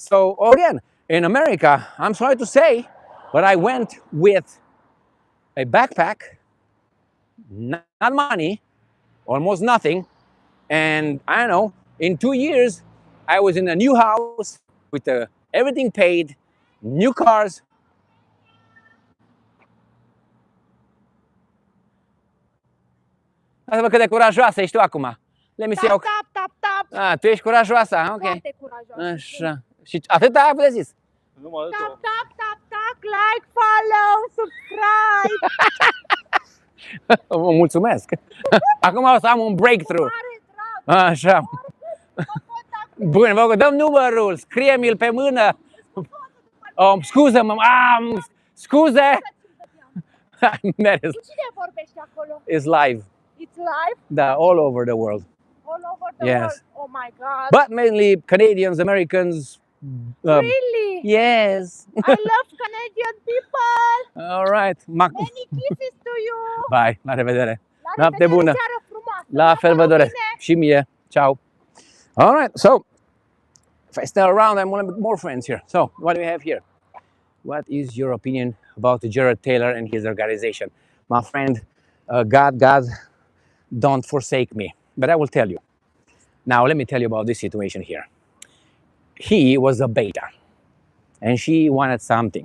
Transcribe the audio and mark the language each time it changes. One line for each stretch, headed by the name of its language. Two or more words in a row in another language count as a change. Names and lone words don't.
English: So again, In America, I'm sorry to say, but I went with a backpack, not money, almost nothing, and I don't know, in 2 years, I was in a new house with everything paid, new cars.
Romanian: Lasă-mă cât de curajoasă ești tu acum.
English: Let me see how...
Romanian: Ah, tu ești curajoasă, ok. Foarte curajoasă. Așa. Și atât ai avut de zis.
English: Tap, like, follow, subscribe.
Romanian: Vă mulțumesc. Acum o să am un breakthrough. Așa. Bun, vă dăm numărul, scrie-mi-l pe mână. Scuză-mă, scuze. Cine vorbește acolo?
English: It's live. It's live? Da, all over the world. All over the Yes. world? Oh my God. But mainly Canadians, Americans. Really? Yes. I love Canadian people. All right. Many kisses to you. Bye.
Romanian: La revedere. La Noapte revedere, bună. seară frumoasă. La fel vă doresc. Bine. Și mie. Ciao.
English: All right. So, if I stay around, I'm going to make more friends here. So, what do we have here? What is your opinion about Jared Taylor and his organization? My friend, God, don't forsake me. But I will tell you. Now, let me tell you about this situation here. He was a beta, and she wanted something.